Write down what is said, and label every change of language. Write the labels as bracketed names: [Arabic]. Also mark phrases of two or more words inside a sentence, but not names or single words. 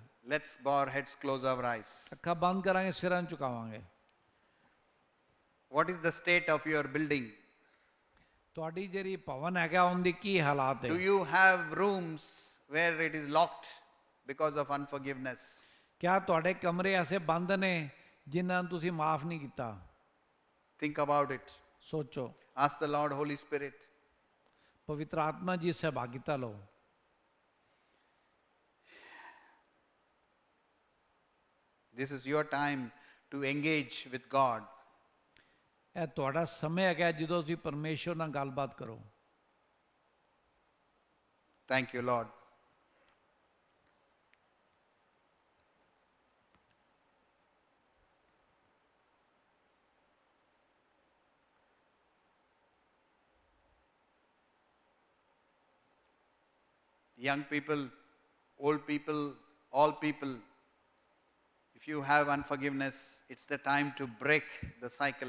[English] Let's bow our heads, close our eyes. [Punjabi] ਅੱਖਾਂ ਬੰਦ ਕਰਾਂਗੇ, ਸਿਰਾਂ ਨੂੰ ਝੁਕਾਵਾਂਗੇ। [English] What is the state of your building? [Punjabi] ਤੁਹਾਡੀ ਜਿਹੜੀ ਭਵਨ ਹੈਗਾ ਉਹਦੀ ਕੀ ਹਾਲਾਤ ਹੈ? [English] Do you have rooms where it is locked because of unforgiveness? [Punjabi] ਕਿਆ ਤੁਹਾਡੇ ਕਮਰੇ ਐਸੇ ਬੰਦ ਨੇ ਜਿਨ੍ਹਾਂ ਨੂੰ ਤੁਸੀਂ ਮਾਫ ਨਹੀਂ ਕੀਤਾ? [English] Think about it. [Punjabi] ਸੋਚੋ, [English] Ask the Lord, Holy Spirit. [Punjabi] ਪਵਿੱਤਰ ਆਤਮਾ ਜੀ ਸਹਿਭਾਗਿਤਾ ਲਓ। [English] This is your time to engage with God. [Punjabi] ਇਹ ਤੁਹਾਡਾ ਸਮੇਂ ਹੈਗਾ ਜਦੋਂ ਤੁਸੀਂ ਪਰਮੇਸ਼ਰ ਨਾਲ ਗੱਲਬਾਤ ਕਰੋ। [English] Thank you, Lord. Young people, old people, all people, if you have unforgiveness, it's the time to break the cycle.